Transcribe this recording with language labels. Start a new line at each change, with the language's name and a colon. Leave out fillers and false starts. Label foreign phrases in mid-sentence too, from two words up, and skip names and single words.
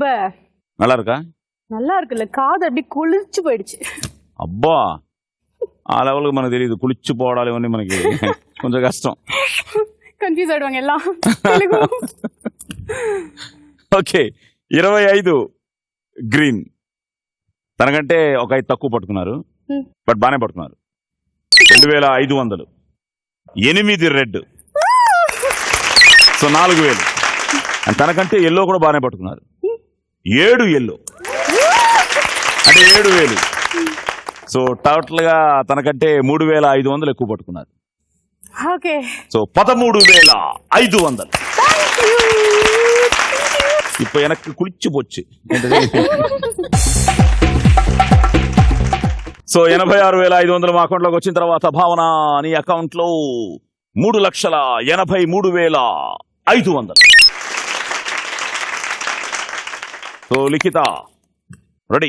Tamil: நல்லா இருக்கா? நல்லா இருக்குல்ல, காது அப்படி குளிர்ச்சு போயிடுச்சு.
Telugu: అబ్బా ఆ లెవెల్కి మనకు తెలియదు, కుளிச்சு పోవడాలి ఇవన్నీ మనకి కొంచెం కష్టం. కన్ఫ్యూజ్ అయ్యాడు ఎలా తెలుగు. ఓకే 25 గ్రీన్. తనకంటే ఒక 5 తక్కువ పట్టుకున్నారు, బట్ బాగానే పట్టుకున్నారు. 2,500. 8 రెడ్, సో 4,000. అండ్ తనకంటే ఎల్లో కూడా బాగానే పట్టుకున్నారు. 7 ఎల్లో అంటే 7,000. సో టోటల్ గా తనకంటే 3,500 ఎక్కువ పట్టుకున్నారు. ఓకే. సో 13,500.
Tamil: இப்போ எனக்கு குளிச்சு போச்சு.
Telugu: సో 86,500 మా అకౌంట్ లోకి వచ్చిన తర్వాత భావన నీ అకౌంట్ లో 3,83,500. సో లిఖిత రెడీ?